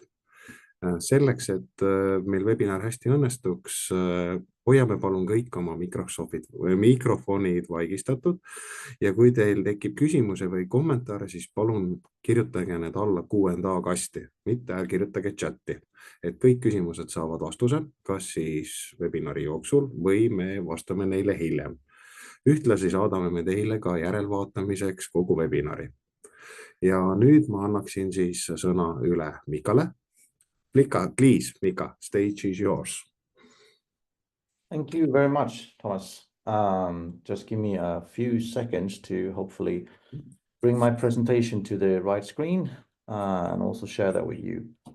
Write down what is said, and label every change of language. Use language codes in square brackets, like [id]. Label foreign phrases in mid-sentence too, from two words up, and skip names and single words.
[et] Selleks, et meil webinar hästi õnnestuks, hoiame palun kõik oma mikrofonid vaigistatud ja kui teil tekib küsimuse või kommentaare, siis palun kirjutage need alla Q&A kasti, mitte kirjutage chatti, et kõik küsimused saavad vastuse, kas siis webinari jooksul või me vastame neile hiljem. Ühtlasi saadame me teile ka järelvaatamiseks kogu webinari. Ja nüüd ma annaksin siis sõna üle Mikale. [en] Please, Mika, stage is yours. Thank you very much, Thomas. Just give me a few seconds to hopefully bring my presentation to the right screen and also share that with you.